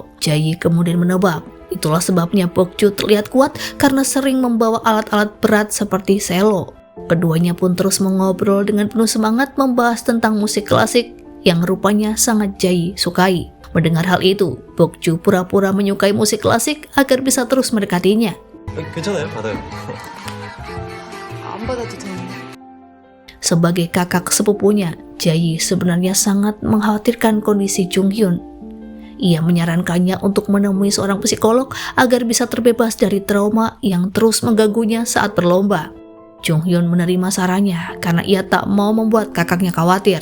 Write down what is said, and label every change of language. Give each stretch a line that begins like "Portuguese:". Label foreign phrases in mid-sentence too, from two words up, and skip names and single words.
Indonesian: Jaeyi kemudian menebak, itulah sebabnya Bokju terlihat kuat karena sering membawa alat-alat berat seperti selo. Keduanya pun terus mengobrol dengan penuh semangat membahas tentang musik klasik yang rupanya sangat Jaeyi sukai. Mendengar hal itu, Bokju pura-pura menyukai musik klasik agar bisa terus mendekatinya.
Korean: 괜찮아요? 받아요. 안 받아도 되는데.
Indonesian: Sebagai kakak sepupunya, Jaeyi sebenarnya sangat mengkhawatirkan kondisi Junghyun. Ia menyarankannya untuk menemui seorang psikolog agar bisa terbebas dari trauma yang terus mengganggunya saat berlomba. Junghyun menerima sarannya karena ia tak mau membuat kakaknya khawatir.